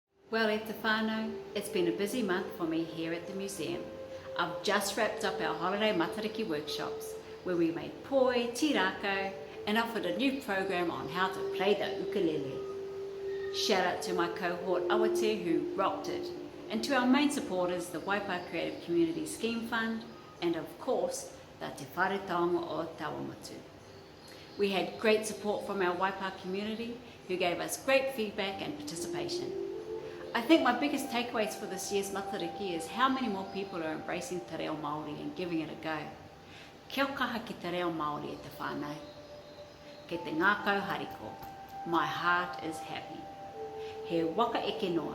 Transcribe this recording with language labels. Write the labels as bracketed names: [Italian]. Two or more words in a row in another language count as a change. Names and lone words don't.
[English] Well, [Māori] e te whānau, [English] it's been a busy month for me here at the museum. I've just wrapped up our holiday Matariki workshops where we made poi, tirako and offered a new program on how to play the ukulele. Shout out to my cohort Awate who rocked it, and to our main supporters, the Waipā Creative Community Scheme Fund, and of course, the Te Whare Taonga o Tawamutu. We had great support from our Waipā community who gave us great feedback and participation. I think my biggest takeaways for this year's Matariki is how many more people are embracing Te Reo Māori and giving it a go. [Māori] Kia kaha ki Te Reo Māori e te whānau. Kei te ngā kauhariko, [English] my heart is happy. [Māori] He waka eke noa.